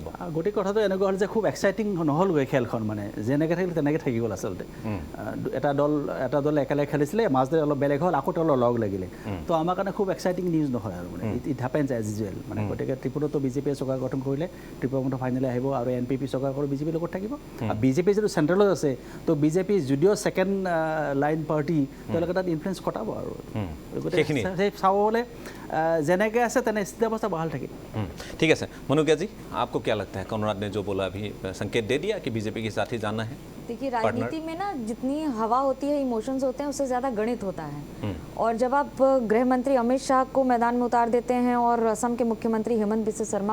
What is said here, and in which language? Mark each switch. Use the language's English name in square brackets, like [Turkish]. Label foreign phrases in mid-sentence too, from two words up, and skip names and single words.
[Assamese] গোটেই কথাটো এনেকুৱা হ'ল যে খুব এক্সাইটিং নহ'লগৈ খেলখন মানে যেনেকৈ থাকিল তেনেকৈ থাকি গ'ল আচলতে এটা দল একেলগে খেলিছিলে মাজতে অলপ বেলেগ হ'ল আকৌ তেওঁলোকৰ লগ লাগিলে তো আমাৰ কাৰণে খুব [English] exciting news [Assamese] নহয় আৰু মানে [English] it happens as usual [Assamese] মানে গতিকে ত্ৰিপুৰাতো বিজেপিয়ে চৰকাৰ গঠন কৰিলে ত্ৰিপুৰা হিমন্ত ফাইনেলি আহিব আৰু NPP চৰকাৰৰ বিজেপিৰ লগত থাকিব আৰু বিজেপি যিটো চেণ্ট্ৰেলত আছে তো বিজেপি যদিও [English] second line party [Assamese] তেওঁলোকে তাত ইনফ্লুৱেঞ্চ ঘটাব আৰু গতিকে সেই চাব হ'লে যেনেকৈ আছে তেনে স্থিতি অৱস্থা বহাল থাকিব [Hindi] ठीक है सर मनुज्ञा जी आपको क्या लगता है कॉनराड ने जो बोला अभी संकेत दे दिया कि बीजेपी के साथ ही जाना है देखिए राजनीति में ना जितनी हवा होती है इमोशंस होते हैं उससे ज़्यादा गणित होता है और जब आप गृह मंत्री अमित शाह को मैदान में उतार देते हैं और असम के मुख्यमंत्री हेमंत बिस्वा शर्मा